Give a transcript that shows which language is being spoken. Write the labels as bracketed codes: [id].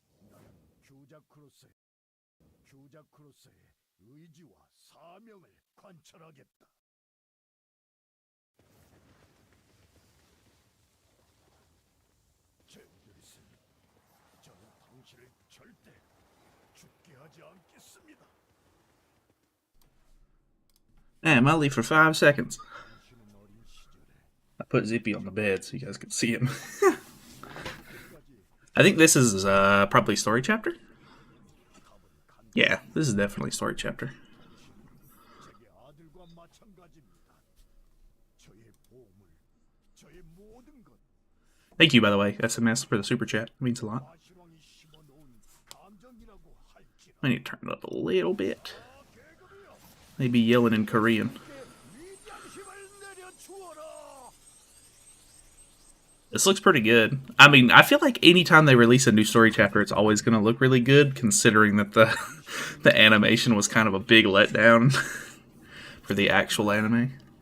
[ko] 나는 규자크로스의 의지와 사명을 관철하겠다. 젠드리스, 저는 당신을 절대 죽게 하지 않겠습니다. [en] Damn, I leave for 5 seconds. [ko] 당신은 어린 시절에 [en] I put Zippy on the bed so you guys can see him. I think this is probably story chapter. Yeah, this is definitely story chapter. [ko] 제게 아들과 마찬가지입니다. 저의 보물, 저의 모든 것. [en] Thank you, by the way, SMS, for the super chat. It means a lot. [ko] 마시롱이 심어놓은 감정이라고 할지라. [en] I need to turn it up a little bit. Maybe yelling in Korean. [ko] 위대한 힘을 내려주어라. [en] This looks pretty good. I mean, I feel like anytime they release a new story chapter, it's always going to look really good, considering that the the animation was kind of a big letdown for the actual anime.